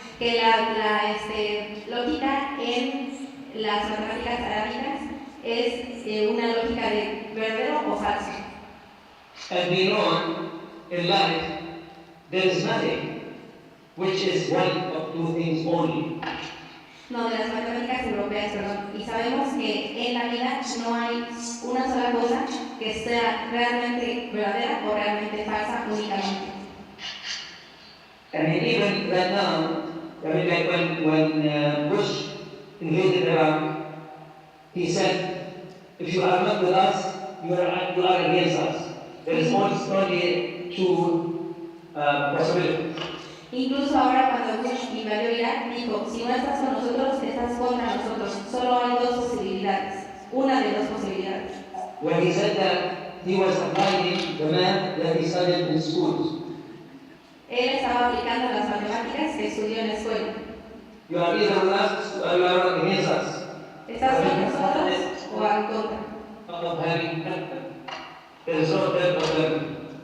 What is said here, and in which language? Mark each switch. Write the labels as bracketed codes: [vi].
[es] Que la lógica en las matemáticas arábicas es una lógica de verdadero o falso. [en] And we know in life there is nothing which is one of two things only. [es] No, de las matemáticas europeas, perdón. Y sabemos que en la vida no hay una sola cosa que sea realmente verdadera o realmente falsa únicamente. [en] I mean, even right now, I mean, like when Bush invaded Iraq, he said, if you are not with us, you are against us. There is only two possibilities. [es] Incluso ahora cuando Bush invadió Irak, dijo, si no estás con nosotros, estás contra nosotros. Solo hay dos posibilidades, una de dos posibilidades. [en] When he said that, he was applying the math that he studied in schools. [es] Él estaba aplicando las matemáticas que estudió en la escuela. [en] You are either with us or you are against us. [es] ¿Estás con nosotros o en contra? [en] Of having there is no third alternative.